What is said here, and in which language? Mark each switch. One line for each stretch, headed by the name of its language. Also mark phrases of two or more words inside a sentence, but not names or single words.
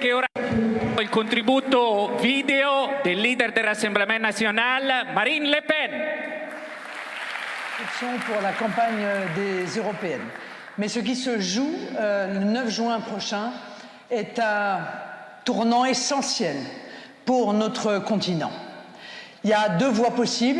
Italian: che ora il contributo video del leader del Rassemblement National, Marine Le Pen.
French: Pour la campagne des européennes. Mais ce qui se joue le 9 juin prochain est un tournant essentiel pour notre continent. Il y a deux voies possibles.